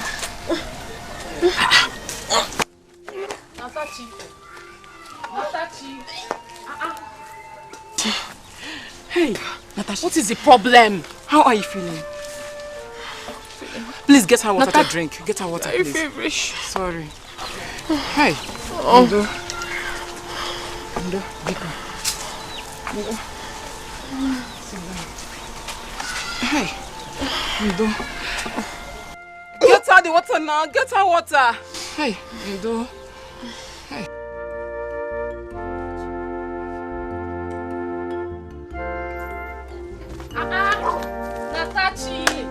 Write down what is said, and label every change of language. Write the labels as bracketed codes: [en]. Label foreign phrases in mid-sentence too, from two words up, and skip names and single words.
[en] Natachi. Hey, Natasha. What is the problem? How are you feeling? Please get her water to drink. Get her water, please. Very feverish. Sorry. Hey. Oh. [ig] Ndo, Biko. Ndo. [en] Sit down. Hey. Ndo. Get her the water now. Get her water. Hey, Ndo. Hey. Natachi.